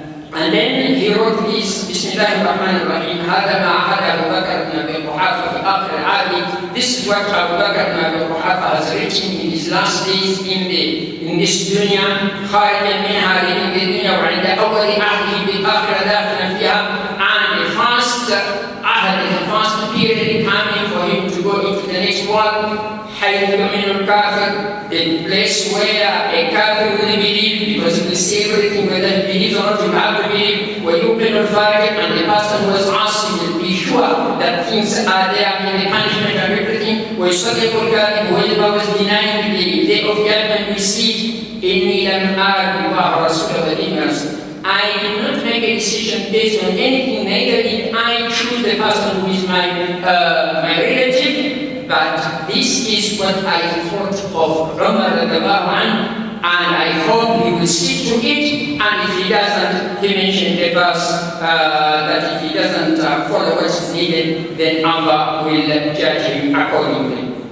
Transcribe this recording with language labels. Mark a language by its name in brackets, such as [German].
[English] And then he wrote this, [Arabic] Bismillah ar-Rahman ar-Rahim, هذا ما عهد أبو بكر بن أبي قحافة في آخر العهد. [English] This is what Abu Bakr ibn Abi Quhafa has written in his last days in this dunya. [Arabic] خارجا منها [English] living the dunya [Arabic] وعند أول عهده بالآخرة داخلا فيها. [English] And the first ahad, the first period coming for him to go into the next world. [Arabic] حيث يؤمن الكافر, [English] the place where a kafir will believe, because he will see everything whether he believes or not, you have to believe. [Arabic] ويؤمن الفاجر, [English] and the person who is asking will be sure that things are there in the punishment and everything. [Arabic] ويصدق الكاذب, [English] whoever was denying the day of judgment will see. [Arabic] إني لم أعد الله ورسوله ودين رسوله. [English] I did not make a decision based on anything, neither did I choose the person who is my relative. But this is what I thought of Umar and I hope he will stick to it. And if he doesn't, he mentioned the verse that if he doesn't follow what is needed, then Allah will judge him accordingly.